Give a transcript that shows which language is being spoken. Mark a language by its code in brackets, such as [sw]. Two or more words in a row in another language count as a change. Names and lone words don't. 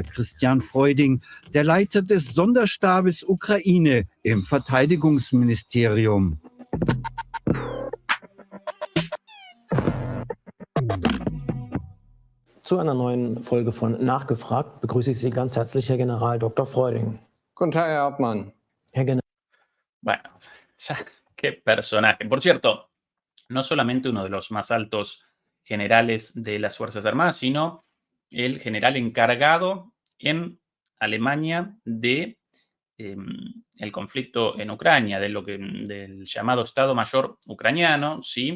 [de] Christian Freuding, der Leiter des Sonderstabes Ukraine im Verteidigungsministerium. Zu einer neuen Folge von Nachgefragt begrüße ich Sie ganz herzlich, Herr General Dr. Freuding. Guten Tag, Herr Hauptmann. Herr General. [es] Bueno, ya, qué personaje. Por cierto, no solamente uno de los más altos generales de las Fuerzas Armadas, sino el general encargado en Alemania de el conflicto en Ucrania, del llamado Estado Mayor ucraniano, ¿sí?